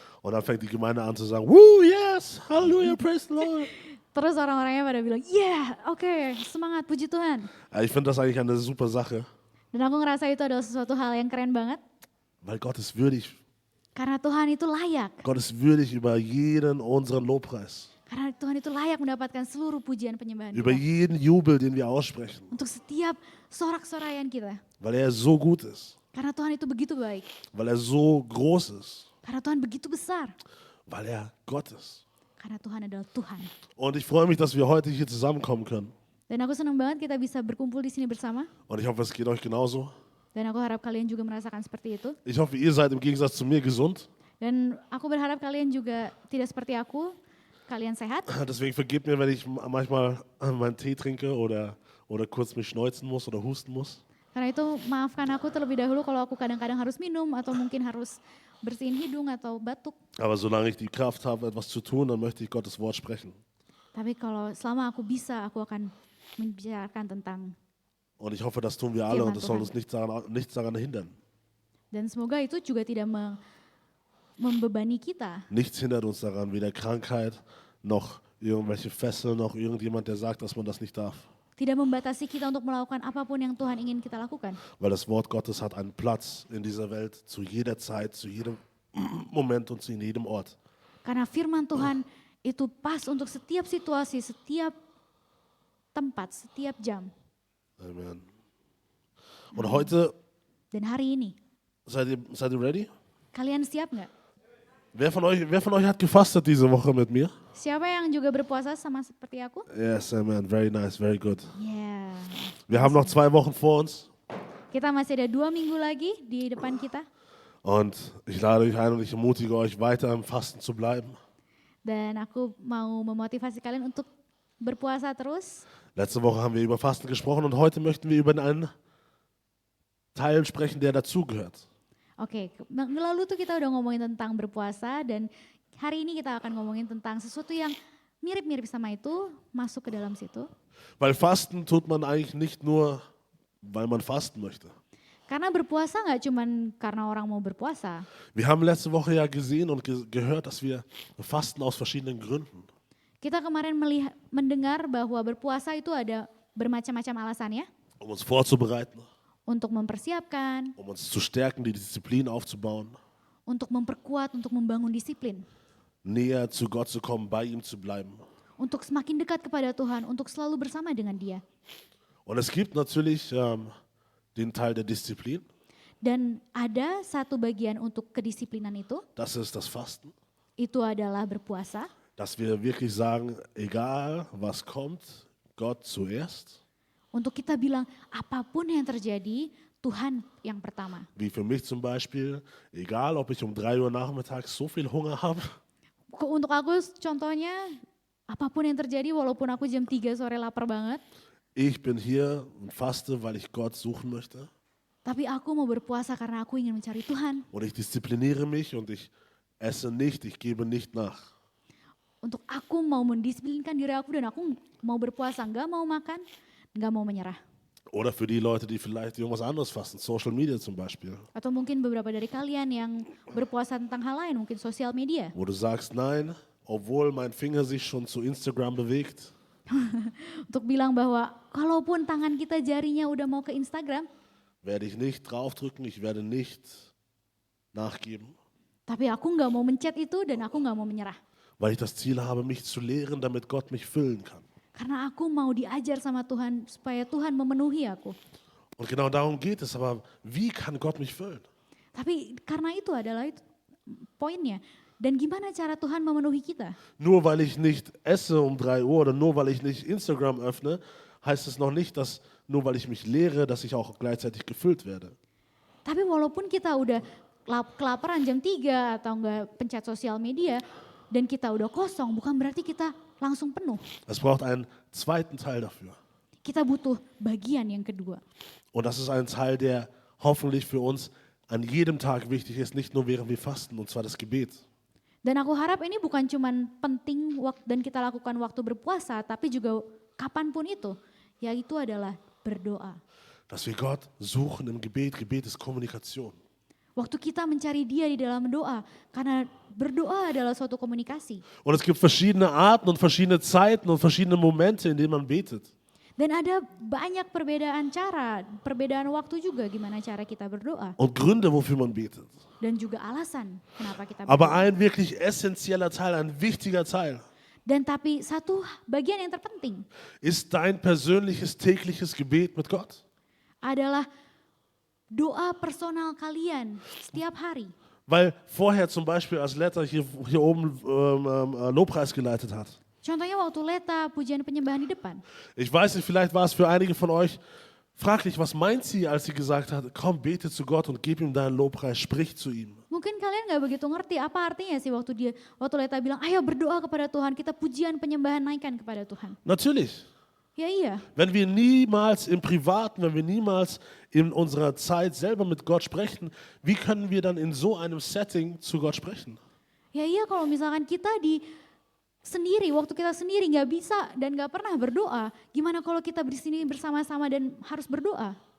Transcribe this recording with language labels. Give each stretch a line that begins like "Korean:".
German: und dann fängt die Gemeinde an zu sagen, woo, yes, Halleluja,
English: praise the Lord.
Indonesian: terus orang-orangnya pada bilang, yeah, oke, semangat, puji Tuhan.
German: Ich finde das eigentlich eine super Sache,
Indonesian: Dan aku ngerasa itu adalah sesuatu hal yang keren banget,
German: weil Gott ist würdig.
Indonesian: karena Tuhan itu layak.
German: Gott ist würdig über jeden unseren Lobpreis,
Indonesian: Karena Tuhan itu layak mendapatkan seluruh pujian penyembahan
German: über
Indonesian: kita.
German: jeden Jubel, den wir aussprechen,
Indonesian: Untuk setiap sorak-sorayan kita.
German: weil er so gut ist,
Indonesian: Karena Tuhan itu begitu baik.
German: weil er so groß ist,
Indonesian: Karena Tuhan begitu besar.
German: weil er Gott ist.
Indonesian: Karena Tuhan adalah Tuhan.
German: Und ich freue mich, dass wir heute hier zusammenkommen können.
Indonesian: Dan aku senang banget kita bisa berkumpul di sini bersama.
German: Und ich hoffe, es geht euch genauso.
Indonesian: Dan aku harap kalian juga merasakan seperti itu.
German: Ich hoffe, ihr seid im Gegensatz zu mir gesund.
Indonesian: Dan aku berharap kalian juga tidak seperti aku. Kalian sehat.
German: Deswegen vergebt mir, wenn ich manchmal meinen Tee trinke oder kurz mich schneuzen muss oder husten muss.
Indonesian: Karena itu maafkan aku terlebih dahulu kalau aku kadang-kadang harus minum atau mungkin harus bersihin hidung atau batuk.
German: Aber solange ich die Kraft habe, etwas zu tun, dann möchte ich Gottes Wort sprechen.
Indonesian: Tapi kalau selama aku bisa, aku akan membicarakan tentang.
German: Und ich hoffe, das tun wir alle
Indonesian: Firman
German: und es soll
Indonesian: Tuhan.
German: uns nichts daran hindern.
Indonesian: Dan semoga itu juga tidak membebani kita.
German: Nichts hindert uns daran, weder Krankheit noch irgendwelche Fesseln, noch irgendjemand, der sagt, dass man das nicht darf.
Indonesian: Tidak membatasi kita untuk melakukan apapun yang Tuhan ingin kita lakukan.
German: Weil das Wort Gottes hat einen Platz in dieser Welt, zu jeder Zeit, zu jedem Moment und zu jedem Ort.
Indonesian: Karena firman Tuhan itu pas untuk setiap situasi, setiap tempat, setiap jam.
German: Amen. Und heute,
Indonesian: Dan hari ini,
German: seid ihr ready?
Indonesian: kalian siap nggak?
German: Wer von euch hat gefastet diese Woche mit mir?
Indonesian: Siapa yang juga berpuasa sama seperti aku?
English: Yes, amen. Very nice, very good. Yeah.
German: Wir haben noch 2 Wochen vor uns
Indonesian: Kita masih ada 2 minggu lagi di depan kita.
German: und ich lade euch ein und ich ermutige euch, weiter im Fasten zu bleiben.
Indonesian: Dan aku mau memotivasi kalian untuk berpuasa terus.
German: Letzte Woche haben wir über Fasten gesprochen und heute möchten wir über einen Teil sprechen, der dazugehört.
Indonesian: Oke, minggu lalu tuh kita udah ngomongin tentang berpuasa dan hari ini kita akan ngomongin tentang sesuatu yang mirip-mirip sama itu, masuk ke dalam situ.
German: Weil Fasten tut man eigentlich nicht nur, weil man fasten möchte.
Indonesian: Karena berpuasa nggak cuman karena orang mau berpuasa.
German: Wir haben letzte Woche ja gesehen und gehört, dass wir fasten aus verschiedenen Gründen.
Indonesian: Kita kemarin mendengar bahwa berpuasa itu ada bermacam-macam alasannya.
German: Um uns vorzubereiten,
Indonesian: Untuk mempersiapkan,
German: um uns zu stärken, die Disziplin aufzubauen,
Indonesian: untuk memperkuat, untuk membangun disiplin.
German: näher zu Gott zu kommen, bei ihm zu bleiben.
Indonesian: Untuk semakin dekat kepada Tuhan, untuk selalu bersama dengan Dia.
German: Und es gibt natürlich den Teil der Disziplin.
Indonesian: Dan ada satu bagian untuk kedisiplinan
German: Das ist das Fasten.
Indonesian: itu adalah berpuasa.
German: Dass wir wirklich sagen, egal was kommt, Gott zuerst.
Indonesian: Untuk kita bilang apapun yang terjadi, Tuhan yang pertama.
German: Wie für mich zum Beispiel, egal ob ich um 3 Uhr nachmittags so viel Hunger habe,
Indonesian: Untuk aku contohnya, apapun yang terjadi walaupun aku jam 3 sore lapar banget,
German: ich bin hier und faste, weil ich Gott suchen möchte.
Indonesian: tapi aku mau berpuasa karena aku ingin mencari Tuhan.
German: Und ich diszipliniere mich und ich esse nicht, ich gebe nicht nach.
Indonesian: Untuk aku mau mendisiplinkan diri aku dan aku mau berpuasa, nggak mau makan, nggak mau menyerah.
German: Oder für die Leute, die vielleicht irgendwas anderes fasten, Social Media zum Beispiel.
Indonesian: Atau mungkin beberapa dari kalian yang berpuasa tentang hal lain, mungkin sosial media.
German: Wo du sagst, nein, obwohl mein Finger sich schon zu Instagram bewegt,
Indonesian: Untuk bilang bahwa kalaupun tangan kita jarinya udah mau ke Instagram,
German: werde ich nicht draufdrücken, ich werde nicht nachgeben,
Indonesian: tapi aku nggak mau mencet itu dan aku nggak mau menyerah.
German: weil ich das Ziel habe, mich zu lehren, damit Gott mich füllen kann.
Indonesian: Karena aku mau diajar sama Tuhan supaya Tuhan memenuhi aku.
German: Und genau darum geht es, aber wie kann Gott mich füllen?
Indonesian: Tapi karena itu adalah poinnya. Dan gimana cara Tuhan memenuhi kita?
German: Nur weil ich nicht esse um 3 Uhr oder nur weil ich nicht Instagram öffne, heißt es noch nicht, dass nur weil ich mich lehre, dass ich auch gleichzeitig gefüllt werde.
Indonesian: Tapi walaupun kita udah kelaparan jam 3 atau enggak pencet sosial media dan kita udah kosong, bukan berarti kita langsung penuh.
German: Es braucht einen zweiten Teil dafür.
Indonesian: Kita butuh bagian yang kedua.
German: Und das ist ein Teil, der hoffentlich für uns an jedem Tag wichtig ist, nicht nur während wir fasten, und zwar das Gebet.
Indonesian: Dan aku harap ini bukan cuman penting dan kita lakukan waktu berpuasa, tapi juga kapanpun itu, yaitu adalah berdoa.
German: Dass wir Gott suchen im Gebet. Gebet ist Kommunikation.
Indonesian: Waktu kita mencari Dia di dalam doa, karena berdoa adalah suatu komunikasi.
German: Und es gibt verschiedene Arten und verschiedene Zeiten und verschiedene Momente, in denen man betet.
Indonesian: Dan ada banyak perbedaan cara, perbedaan waktu juga gimana cara kita berdoa.
German: Und Gründe, wofür man betet.
Indonesian: Dan juga alasan kenapa kita
German: Aber
Indonesian: berdoa.
German: ein wirklich essentieller Teil, ein wichtiger Teil,
Indonesian: Dan tapi satu bagian yang terpenting
German: ist dein persönliches tägliches Gebet mit Gott.
Indonesian: adalah doa personal kalian setiap hari.
German: Weil vorher zum Beispiel, als Letta hier oben Lobpreis geleitet hat.
Indonesian: Contohnya waktu Leta pujian penyembahan di depan.
German: Ich weiß nicht, vielleicht war es für einige von euch fraglich, was meint sie, als sie gesagt hat, komm, bete zu Gott und gib ihm deinen Lobpreis, sprich zu ihm.
Indonesian: Mungkin kalian nggak begitu ngerti apa artinya sih waktu Leta bilang, ayo berdoa kepada Tuhan, kita pujian penyembahan naikkan kepada Tuhan.
German: Natürlich.
Indonesian: Ya iya,
German: Wenn wir niemals im Privaten, wenn wir niemals in unserer Zeit selber mit Gott sprechen, wie können wir dann in so einem Setting zu Gott sprechen?
Indonesian: ya iya kalau misalkan kita waktu kita sendiri nggak bisa dan nggak pernah berdoa, gimana kalau kita di sini bersama-sama dan harus berdoa?